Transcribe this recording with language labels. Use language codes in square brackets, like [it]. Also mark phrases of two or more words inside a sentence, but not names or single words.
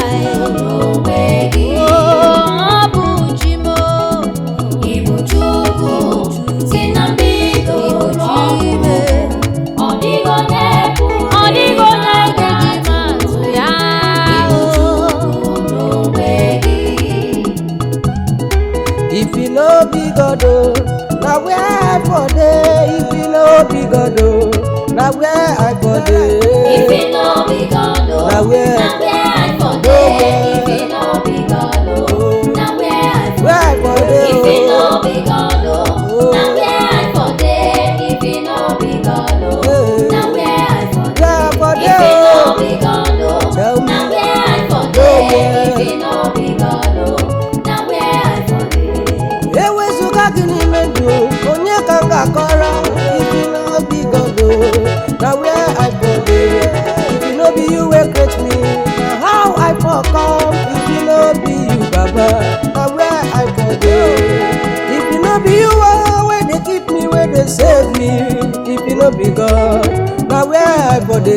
[ig] Ibu Chukwu n'onwe gị. Oh, ọ bụ chi m o. Ibu Chukwu si na mbido ruo Ibu chi m. Ọ dịghị onye pụrụ Ọ dịghị onye anyị ga-eji ma atụ ya. Ibu Chukwu n'onwe gị. [pcm] If you no be God, oh, na where I for dey? If you no be God, oh, na where I for dey? If you no be God, oh, Na where? na where I for dey? If you no be God, oh, Oh. na where I for Where I for dey, If you oh? no be God, oh, Oh. na where I for dey? If you no be God, oh, Hey. na where I for Where I for If dey, you oh? no be God, oh, Tell me. na where I for Nowhere. dey? If you no be God, oh, na where I for dey? [ig] Ewezuga gị n'ime ndụ, onye ka m ga-akọrọ? [pcm] If you no be God, oh, na where I for dey? If you no be you wey create me, na how I for come? If you no be you, Baba, na where I for dey? If you no be you, oh, wey dey keep me, wey dey save me, if you no be God, na where I for dey?